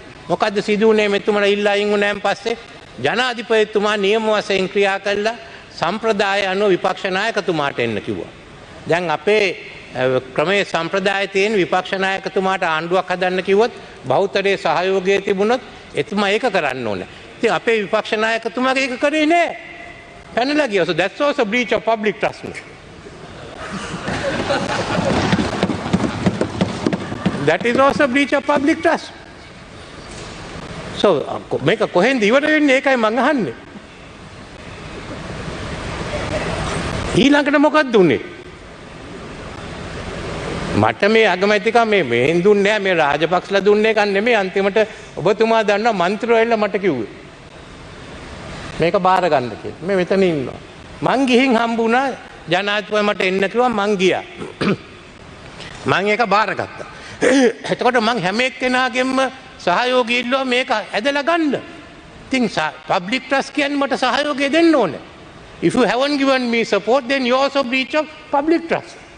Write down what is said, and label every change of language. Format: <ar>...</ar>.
<si>මොකද්ද සිදු වුනේ මෙතුමලා ඉල්ලා අයින් වුණාන් පස්සේ? ජනාධිපතිතුමා නියම වශයෙන් ක්‍රියා කළා සම්ප්‍රදාය අනුව විපක්ෂ නායකතුමාට එන්න කිව්වා. දැන් අපේ ක්‍රමයේ සම්ප්‍රදාය තියෙන විපක්ෂ නායකතුමාට ආණ්ඩුවක් හදන්න කිව්වොත් බහුතරයේ සහයෝගය තිබුණොත් එතුමා ඒක කරන්න ඕනේ. ඉතින් අපේ විපක්ෂ නායකතුමාගේ ඒක කරේ නෑ. පැනලා ගියා.</si> <en>So that's also breach of public trust. That is also breach of public trust.</en> <si>So මේක කොහෙන්ද ඉවර වෙන්නේ? ඒකයි මං අහන්නේ. ඊළඟට මොකක්ද උනේ? මට මේ අගමැතිකම මේ දුන්නේ නැහැ, මේ රාජපක්ෂලා දුන්නේ එකක් නෙමෙයි. අන්තිමට ඔබතුමා දන්නවා මන්ත්‍රීවරුන්ලා මට කිව්වේ මේක බාර ගන්න කියලා. මේ මෙතන ඉන්නවා. මං ගිහින් හම්බුණා ජනාධිපති මට එන්න කිව්වා. මං ගියා. මං ඒක බාරගත්තා. එතකොට මං හැම එක්කෙනාගෙන්ම සහයෝගය ඉල්ලුවා මේක ඇදලා ගන්න. ඉතින්</si> <en>public trust</en> <si>කියන්නේ මට සහයෝගය දෙන්න ඕනේ.</si> <en>If you haven't given me support, then you also breach of public trust.</en>